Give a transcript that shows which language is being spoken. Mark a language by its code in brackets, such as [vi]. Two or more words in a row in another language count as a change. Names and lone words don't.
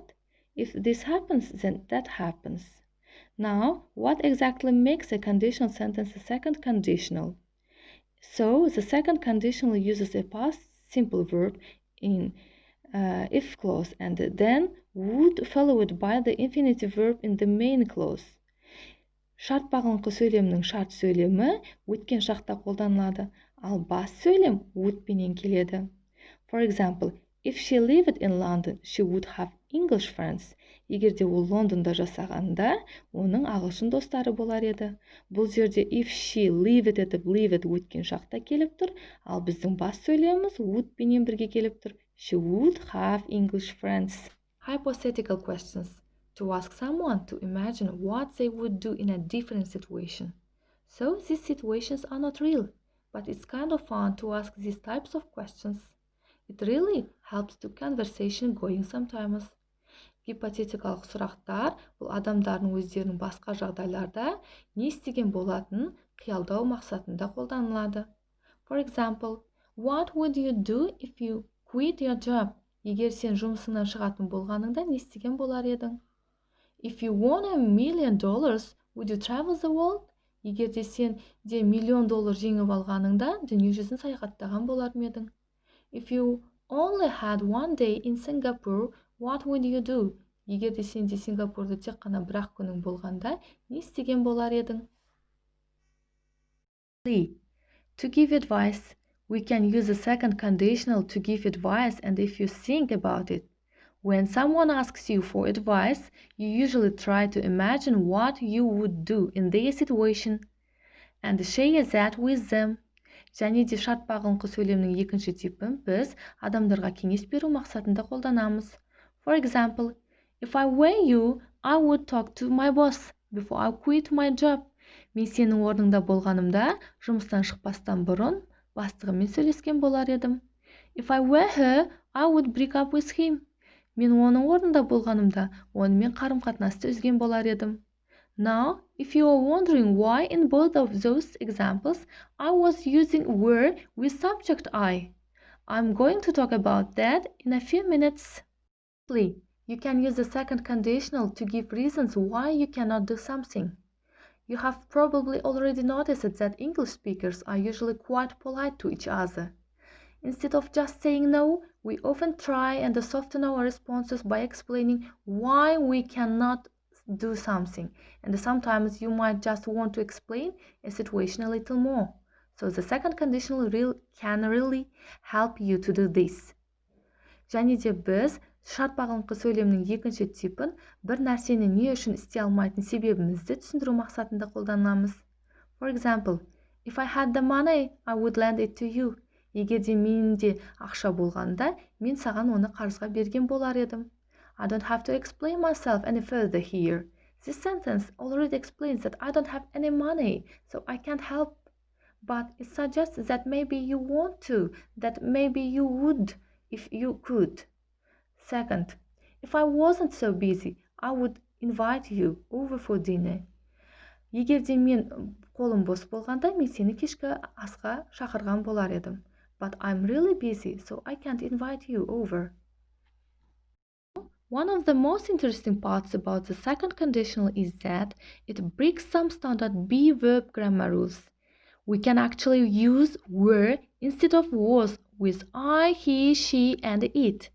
[en] If this happens, then that happens. Now, what exactly makes a conditional sentence a second conditional? So, the second conditional uses a past simple verb in if clause and then would followed by the infinitive verb in the main clause. [kk] Шарт бағыныңқы сөйлемнің шарт сөйлемі өткен шақта қолданылады, ал бас сөйлем would-пенен келеді. [en] For example, if she lived in London, she would have English friends. [kk] Егер де ол Лондонда жасағанда, оның ағылшын достары болар еді. Бұл жерде [en] if she lived [kk] етіп lived өткен шақта келіп тұр, ал біздің бас сөйлеміміз would-пенен бірге келіп тұр. [en] She would have English friends. Hypothetical questions. To ask someone to imagine what they would do in a different situation. So these situations are not real, but it's kind of fun to ask these types of questions. It really helps to conversation going sometimes. [kk] Гипотетикалық сұрақтар бұл адамдардың өздерінің басқа жағдайларда не істеген болатынын қиялдау мақсатында қолданылады. [en] For example, What would you do if you quit your job? [kk] Егер сен жұмысыңнан шығатын болғаныңда не істеген болар едің? [en] If you won $1 million, would you travel the world? [kk] Егер де сен де $1 миллион жеңіп алғаныңда дүние жүзін саяхаттаған болар ма едің? [en] If you only had one day in Singapore, what would you do? [kk] Егер де сенде Сингапурда тек қана бір-ақ күнің болғанда не істеген болар едің? [en] To give advice, we can use a second conditional to give advice, and if you think about it, when someone asks you for advice, you usually try to imagine what you would do in their situation and share that with them. [kk] Және де шарт бағыныңқы сөйлемнің екінші типін біз адамдарға кеңес беру мақсатында қолданамыз. [en] For example, if I were you, I would talk to my boss before I quit my job. [kk] Мен сенің орныңда болғанымда, жұмыстан шықпастан бұрын бастығыммен сөйлескен болар едім. [en] If I were her, I would break up with him. [kk] Мен оның орнында болғанымда, онымен қарым-қатынасты үзген болар едім. [en] Now, if you are wondering why in both of those examples I was using were with subject I, I'm going to talk about that in a few minutes. You can use the second conditional to give reasons why you cannot do something. You have probably already noticed that English speakers are usually quite polite to each other. Instead of just saying no, we often try and soften our responses by explaining why we cannot do something, and sometimes you might just want to explain a situation a little more. So the second conditional can really help you to do this. [kk] Және де біз шарт бағыныңқы сөйлемнің екінші типін бір нәрсені не үшін істей алмайтын себебімізді түсіндіру мақсатында қолданамыз. [en] For example, if I had the money, I would lend it to you. [kk] Егер де менде ақша болғанда, мен саған оны қарызға берген болар едім. [en] I don't have to explain myself any further here. This sentence already explains that I don't have any money, so I can't help. But it suggests that maybe you want to, that maybe you would if you could. Second, if I wasn't so busy, I would invite you over for dinner. [kk] Егер де мен қолым бос болғанда, мен сені кешкі асқа шақырған болар едім. [en] But I'm really busy, so I can't invite you over. One of the most interesting parts about the second conditional is that it breaks some standard be verb grammar rules. We can actually use were instead of was with I, he, she, and it.